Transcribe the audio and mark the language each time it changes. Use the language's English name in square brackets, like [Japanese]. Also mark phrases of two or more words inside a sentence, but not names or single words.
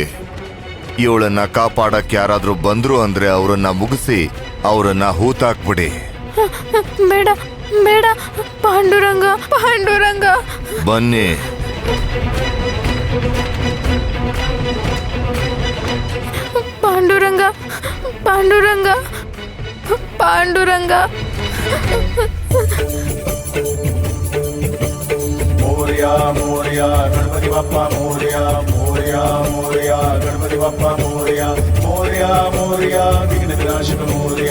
[Kannada] ಇವಳನ್ನ ಕಾಪಾಡಕ್ಕೆ ಯಾರಾದ್ರೂ ಬಂದ್ರು ಅಂದ್ರೆ ಅವರನ್ನ ಮುಗಿಸಿ ಅವರನ್ನ ಹೂತಾಕ್ಬಿಡಿ. ಬೇಡ ಬೇಡ, ಪಾಂಡುರಂಗ ಬನ್ನಿ. ಪಾಂಡುರಂಗ [Marathi] मोरया मोरया गणपति बप्पा मोरया मोरया मोरया गणपति बप्पा मोरया मोरया मोरया विघ्न विनाशक मोरया